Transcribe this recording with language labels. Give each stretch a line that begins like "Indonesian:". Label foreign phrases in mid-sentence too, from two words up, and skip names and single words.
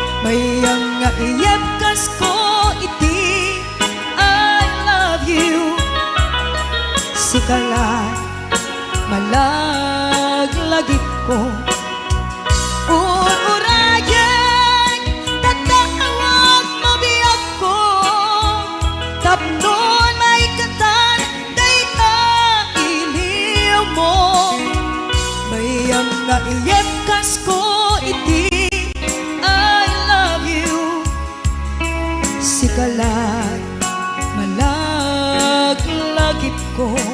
Iloko: Mayang nga iyabkas ko iti
English: I love you.
Iloko: Sikala malaglagip ko ururayan tatawag mabiyag ko tapnon may katan dayta iliw mo. Mayang nga iyabkas ko iti
English: I love you.
Iloko: Sikalat malaglagip ko.